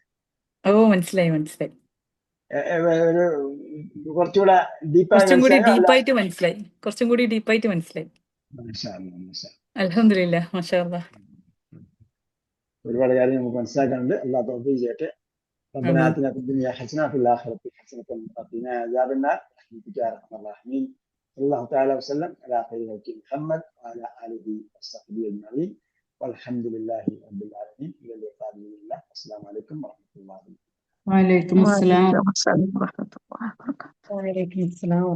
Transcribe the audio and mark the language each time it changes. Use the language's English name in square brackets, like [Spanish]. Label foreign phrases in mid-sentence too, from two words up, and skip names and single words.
[Malayalam] ഓ, മനസ്സിലായി മനസ്സിലായി. ഒരു കുറച്ചുകൂടെ ഡീപ്പായി കുറച്ചും കൂടി മനസ്സിലായോ? അല്ല, ഡീപ്പായിട്ട് മനസ്സിലായി. കുറച്ചും കൂടി ഡീപ്പായിട്ട് മനസ്സിലായി. [Arabic] الحمد لله، ما شاء الله. [Malayalam] ഒരുപാട് കാര്യം നമുക്ക് മനസ്സിലാക്കാനുണ്ട്. അല്ലാഹു തൗഫീഖ് ചെയ്യട്ടെ. [Arabic] ربنا ആമീൻ. آتنا في الدنيا حسنة وفي الآخرة حسنة وقنا عذاب النار برحمتك يا أرحم الراحمين. صلى الله تعالى وسلم على خير خلق محمد وعلى آله وصحبه أجمعين والحمد لله رب العالمين. إلى اللقاء بإذن الله. السلام عليكم ورحمة الله وبركاته. وعليكم السلام. وعليكم السلام ورحمة الله وبركاته. وعليكم السلام.